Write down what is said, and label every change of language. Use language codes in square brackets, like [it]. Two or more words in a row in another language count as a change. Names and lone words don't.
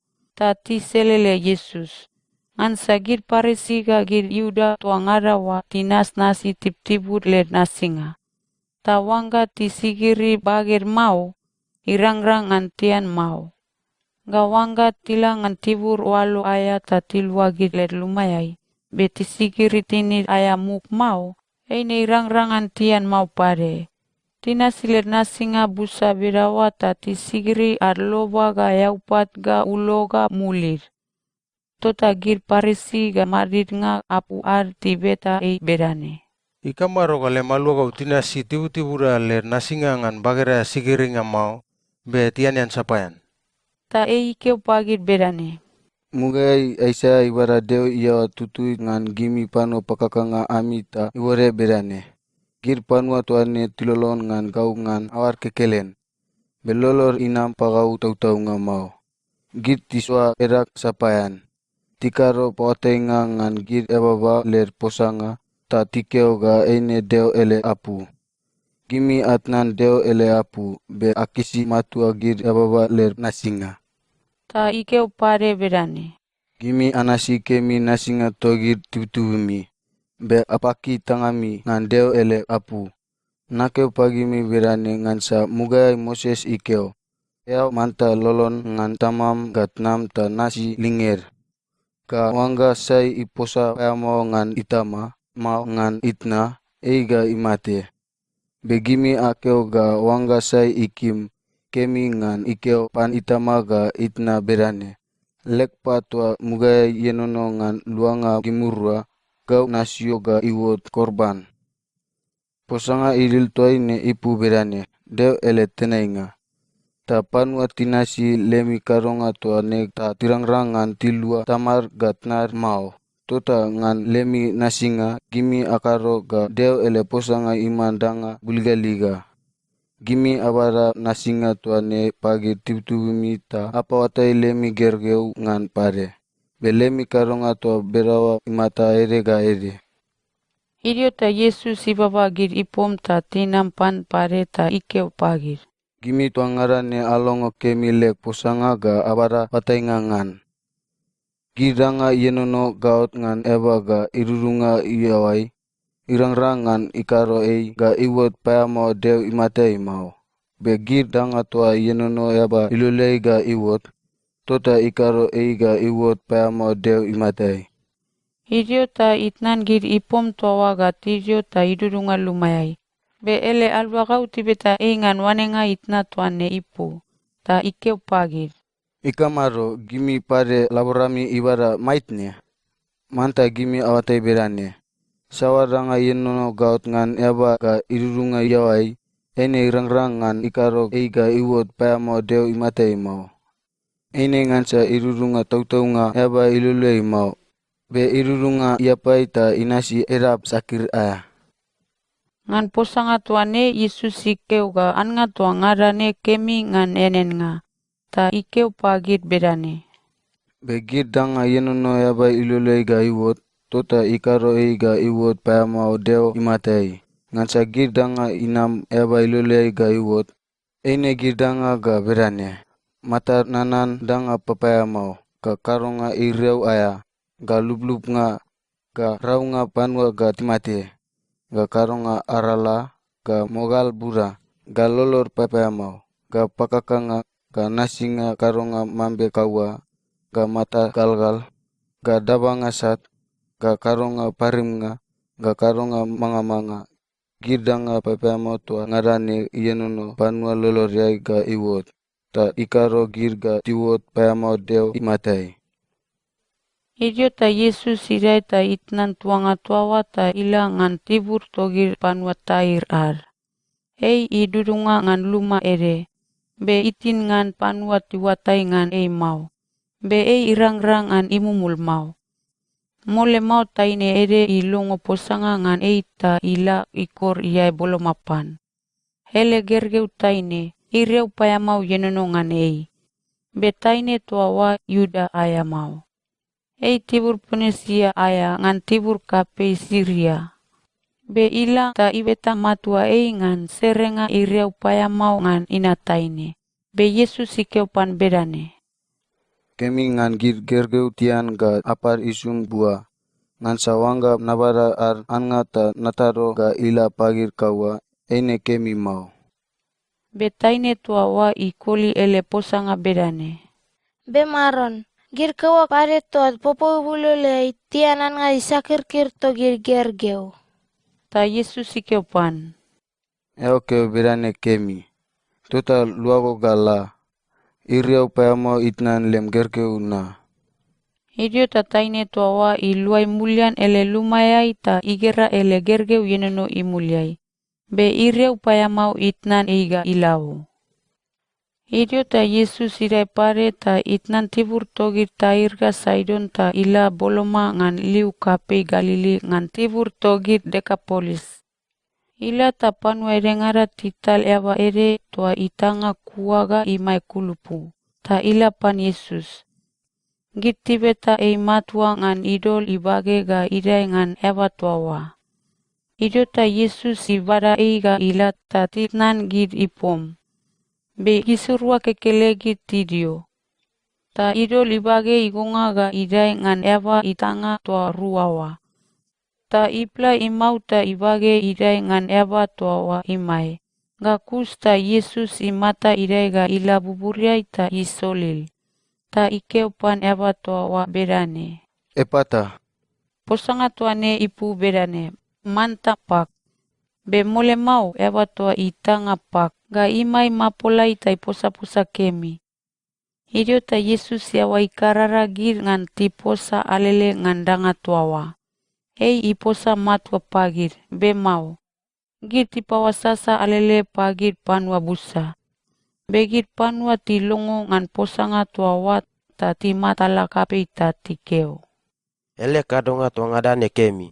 [bch] Ta tiselele Yesus. Ngan sa gid Parisi ga gid Yuda tua ngarawa tinas nasi tip-tibur le nasinga. Ta wangga tisigiri bager mau, irang-rang ngan tian mau. Gawangga tila ngan tibur walo aya ta tilua gid let lumayai. Be tisigiri tinid aya muk mau, eine irang-rangan tian mau pare. Tina silet nasinga busa berawa ta tisigiri arloba ga yaupat ga uloga mulir. Tota gid Parisi ga marit nga apu tibeta berane. Ikamaro gale maluagau tina si tibu-tibura le nasinga ngan bagera sigiringa mau, be tianian sapayan. Ta keu pagit berane. Mugai aisa ibara deo ia tutui ngan gimi pano pakakanga amita iwore berane. Gir panua tuane tilolon ngan gau ngan awar kekelen. Belolor inam pagau tau-tau nga mau. Gir tiswa erak sapayan. Tikaro pawatenga ngan gir ebaba ler posanga ta tikeo ga eine deo ele apu. Gimi atnan deo ele apu be akisi matua gir ebaba ler nasinga. Ta ikeu pare berane. Gimi anasi kemi nasinga togir tubumi. Be apaki tangami ngan deo ele apu. Nakeu pagimi berane ngan sa mugai Moses ikeo. Yau manta lolon ngan tamam gatnam ta nasi linger. Ka wangga sai iposa payamo ngan itama, mau ngan itna, eiga imate. Begimi akeo ga wangga sai ikim, kemi ngan ikeo pan itama ga itna berane. Lekpa tua mugai yenono ngan luanga gimurua, gau nasio ga iwot korban. Posanga idil tuaine ipu berane, deo ele tenainga. Ta panua tinasi lemi karonga tua nek ta tirang-rangan tilua tamar gatnar mau. tota ngan lemi nasinga gimi akaro ga deo ele posanga iman danga buliga-liga. Gimi abara nasinga tuane pagi tibumi ta apa watai lemi gergeu ngan pare. Be lemi karonga tua berawa imata ere ga ere. Idio ta Yesus ibabagir ipom ta tinampan pare ta ikeu pagir. Gimi tua ngarane alongo kemi lek posanga ga abara watai ngan. Gidanga yenono gaot ngan eba ga irurunga iawai, irang-rangan ikaro ei ga iwot payamo deu imatei mau. Be gidanga tua yenono eba ilulei ga iwot, tota ikaro ei ga iwot payamo deu imatei. Idio ta itnan gir ipom toa ga tidio ta idurunga lumayai. Be ele alwagau tibeta eingan wanenga itna tuane ipu, ta ikeu pagir. Ikamaro gimi pare laborami ibara maitne. Manta gimi awatai berane. Sawaranga yenono gaut ngan eba ga irurunga iawai, ene irang-rang ngan ikaro eiga iwot payamo deu imatei mau. Ene ngansa irurunga tau-taunga eba ilulei mau. Be irurunga iapai ta inasi erap sakir aya. Ngan posanga tuane Yesus ikeu ga anga tua ngarane kemi ngan enen nga. Ta ikeu pagir berane. Be gidanga yenono eba ilulei ga iwot, tota ikaro ei ga iwot payamo deu imatei. Ngansa gidanga inam eba ilulei ga iwot, ene gidanga ga berane. Mata nanan danga papayamo, ga karonga ireu aya, ga lup-lup nga, ga raunga panua ga timate, ga karonga arala, ga mogal bura, ga lolor papayamo, ga pakakanga, ga nasinga karonga mambe kaua, ga mata galgal, ga dabanga sat, ga karonga parimnga, ga karonga manga-manga. Gidanga papayamo tua ngarane yenono panua loloriai ga iwot, ta ikaro gir ga tiwot payamo deu imatei. Idio ta Yesus irai ta itnan tuanga tuawa ta ila ngan tibur togir panua tair ar. Ei idurunga ngan luma ere. Be itin ngan panua tiwatai ngan ei mau. Be ei irang-rang ngan imumul mau. Mole mau taine ere ilongo posanga ngan ei ta ila ikor iai bolomapan. Hele gergeu taine, ireu paya mau yenono ngan ei. Be taine tuawa Yuda aya mau. Ei tibur Ponesia aya ngan tibur kapei Siria. Be ila ta ibeta matua ei ngan serenga ireu paya mau ngan ina taine. Be Yesus ikeu pan berane. Kemi ngan gir gergeu tian ga apar isung bua. Ngan sawangga nabara ar anga ta nataro ga ila pagir kaua, ene kemi mau. Be taine tuawa ikoli ele posanga berane. Be maron, gir kawa pare tot popo bulule tianan nga isakir-kir to gir gergeu. Ta Yesus ikeu pan. Eo keu berane kemi. Tota luago gala. Iriau payamo itnan lem gergeu na. Idio ta taine tuawa iluai mulian ele lumayai ta igera ele gergeu yenono imuliai. Be ireu payamau itnan eiga ilau. Idio ta Yesus irai pare ta itnan tibur togir tair ga Saidon ta ila boloma ngan liu kapei Galili ngan tibur togir Dekapolis. Ila ta panua erengara tital eva ere tua itanga kuaga imai kulupu. Ta ila pan Yesus. Git tibeta ei matua ngan idol ibage ga idai ngan eva tuawa. Idio ta Yesus ibada ei ga ila ta titnan gid ipom. Be gisurua kekele gid tidio. Ta idol ibage igonga ga idai ngan eva itanga tua ruawa. Ta ipla imau ta ibage idai ngan eva tuawa imai. Ga kus ta Yesus imata idai ga ila buburiai ta isolil. Ta ikeu pan eva tuawa berane. Epata. Posanga tuane ipu berane. Manta pak. Be mole mau eva tua itanga pak. Ga imai mapolai ta iposa-posa kemi. Idio ta Yesus yawa ikarara gir ngan tiposa alele ngan danga tuawa. Ei iposa matua pagir, be mau. Gir tipawasasa alele pagir panua busa. Be gir panua tilongo ngan posanga tuawa ta timatala kapei ta tikeu. ele kadonga tuang adane kemi.